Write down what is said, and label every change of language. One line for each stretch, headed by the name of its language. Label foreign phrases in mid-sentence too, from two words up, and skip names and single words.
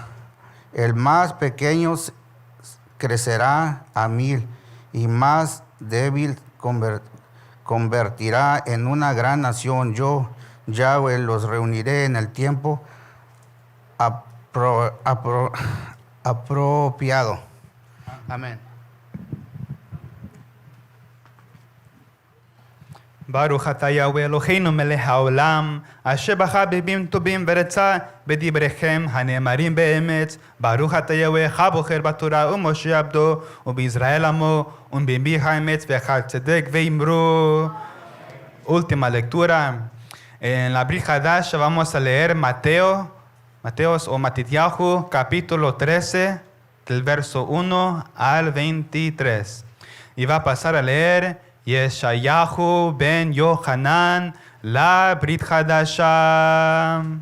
Spanish: El más pequeño crecerá a 1000, y más débil convertirá en una gran nación. Yo, Yahweh, los reuniré en el tiempo apropiado. Amén.
Hebrew: ברוך אתה יהוה אלוהינו מלך העולם, אשר בחר בימים טובים ורצה בדבריכם הנאמרים באמת. ברוך אתה יהוה הבוחר בתורה ומשה עבדו ובישראל עמו ובנביאי האמת ואחר צדק ואמרו.
Spanish: Última lectura. En la
Hebrew: ברית חדשה
Spanish: vamos a leer Mateos o Matityahu, capítulo 13, del verso 1 al 23. Y va a pasar a leer Yeshayahu ben Yohanan, la
Hebrew: ברית חדשה.